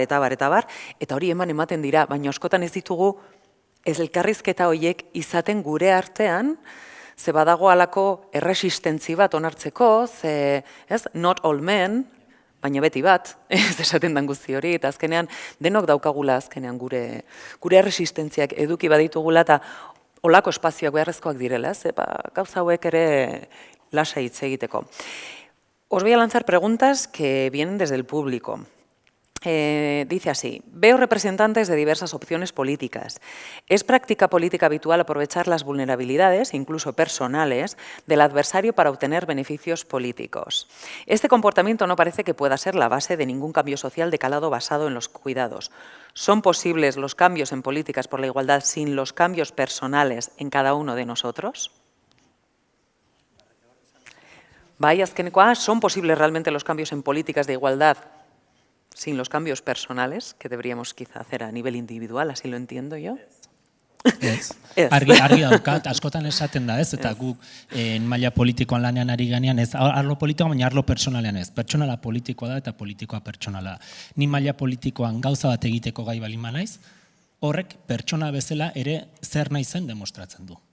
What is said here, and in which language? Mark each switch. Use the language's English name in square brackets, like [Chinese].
[Basque] Eta hori ematen dira, baina askotan ez ditugu ez elkarrizketa horiek izaten gure artean, ze badago halako erresistentzi bat onartzeko, ze, ez, [English] not all men, [Basque] baina beti bat, ez esaten dan guzti hori, eta azkenean denok daukagula azkenean gure erresistentziak eduki baditugula, eta olako espazioak beharrezkoak direla, ez, gauza hauek ere lasa hitz egiteko. [Spanish] Os voy a lanzar preguntas que vienen desde el público. Dice así, veo representantes de diversas opciones políticas. ¿Es práctica política habitual aprovechar las vulnerabilidades, incluso personales, del adversario para obtener beneficios políticos? Este comportamiento no parece que pueda ser la base de ningún cambio social de calado basado en los cuidados. ¿Son posibles los cambios en políticas por la igualdad sin los cambios personales en cada uno de nosotros? [Basque] Bai, azkenekoa, [Spanish] ¿son posibles realmente los cambios en políticas de igualdad sin los cambios personales, que deberíamos quizá hacer a nivel individual, así lo entiendo yo? [Basque] Argi daukat, askotan esaten da, ez? Eta guk maila politikoan lanean ari ganean, ez arlo politikoan, baina arlo personalean ez. Pertsonala politikoa da eta politikoa pertsonala. Ni maila politikoan gauza bat egiteko gai balin naiz, horrek pertsona bezala ere zer nahi zen demostratzen du.